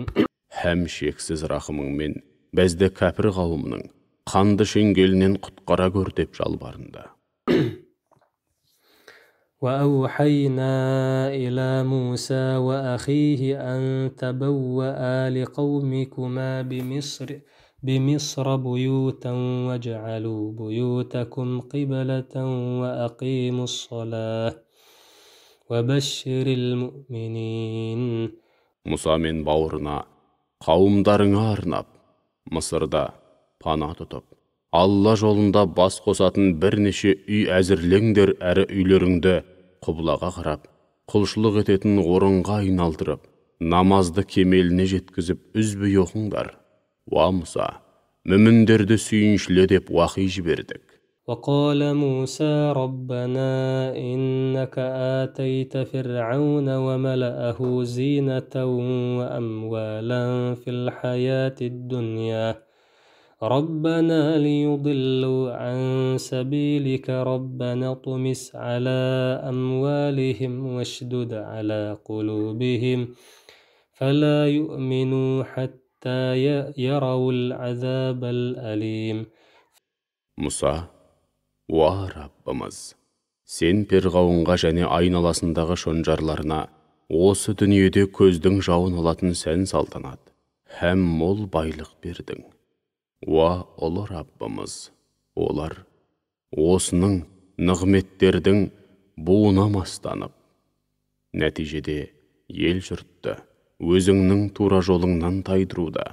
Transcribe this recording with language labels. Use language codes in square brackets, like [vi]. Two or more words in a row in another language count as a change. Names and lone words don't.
[kk] Һәм шексіз рахымыңмен бізді кәпір қауымның қанды шеңгелінен құтқара көр деп жалбарынды. [ar] وأوحينا إلى موسى وأخيه أن تبوأ لقومكما بمصر بيوتا واجعلوا بيوتكم قبلة وأقيموا الصلاة وبشر المؤمنين. [kk] Мұса мен бауырына, қауымдарыңа арнап, Мысырда пана тұтып, Алла жолында бас қосатын бірнеше үй әзірлеңдер, әрі үйлеріңді құблаға қарап, құлшылық ететін орынға айналдырып, намазды кемеліне жеткізіп үзбей оқыңдар. Уа Мұса, мүміндерді сүйіншіле деп уахи жібердік. [ar] وقال موسى ربنا إنك آتيت فرعون وملأه زينة وأموالا في الحياة الدنيا ربنا ليضلوا عن سبيلك ربنا اطمس على أموالهم واشدد على قلوبهم فلا يؤمنوا حتى يروا العذاب الأليم. [kk] Мұса, уа Раббымыз, сен перғауынға және айналасындағы шонжарларына осы дүниеде көздің жауын алатын сән салтанат, һәм мол байлық бердің. Уа ұлы Раббымыз, олар осының нығметтердің буына мастанып, нәтижеде ел жұртты өзіңнің тура жолыңнан тайдыруда.